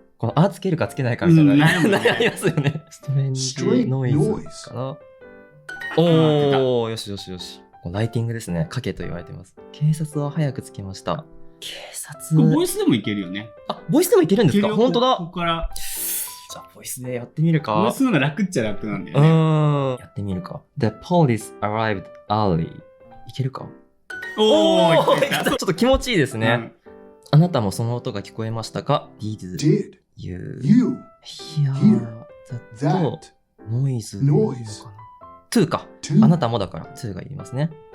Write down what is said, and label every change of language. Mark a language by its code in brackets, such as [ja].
[ja] このつけるかつけないかみたいな。悩みますよね。ストレンジノイズかな。よしよしよし。ライティングですね。書けと言われてます。警察は早く着きました。警察。ボイスでもいけるよね。ボイスでもいけるんですか？本当だ。ここから。じゃあ、ボイスでやってみるか。ボイスの方が楽っちゃ楽なんだよね。やってみるか。 [en] The police arrived early. [ja] いけるか？ちょっと気持ちいいですね。あなたもその音が聞こえましたか？ [en] Did you hear that noise? [ja] 2か。あなたもだから2が言いますね。